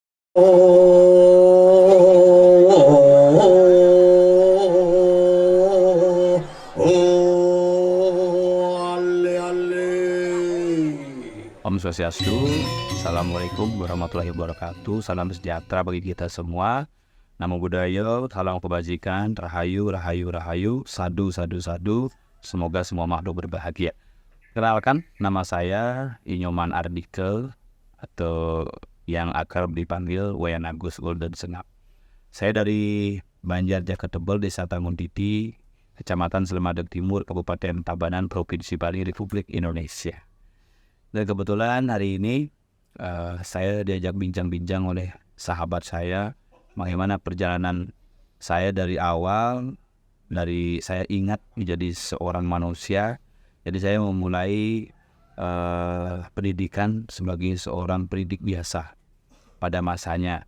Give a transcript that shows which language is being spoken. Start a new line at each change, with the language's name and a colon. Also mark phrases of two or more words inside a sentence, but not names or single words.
Sanskrit: ॐ स्वस्ति अस्तु,
Arabic: السلام عليكم ورحمة الله وبركاته.
Indonesian: Salam sejahtera bagi kita semua.
Pali: Namo Buddhaya,
Indonesian: salam kebajikan,
Balinese: rahayu, rahayu, rahayu, sadu, sadu, sadu.
Indonesian: Semoga semua makhluk berbahagia. Kenalkan, nama saya Inyoman Ardike atau yang akrab dipanggil Wayan Agus Golden Senap. Saya dari Banjar Jaketebel, Desa Tanguntiti, Kecamatan Slemadeg Timur, Kabupaten Tabanan, Provinsi Bali, Republik Indonesia. Dan kebetulan hari ini saya diajak bincang-bincang oleh sahabat saya bagaimana perjalanan saya dari awal, dari saya ingat menjadi seorang manusia. Jadi saya memulai pendidikan sebagai seorang pendidik biasa pada masanya.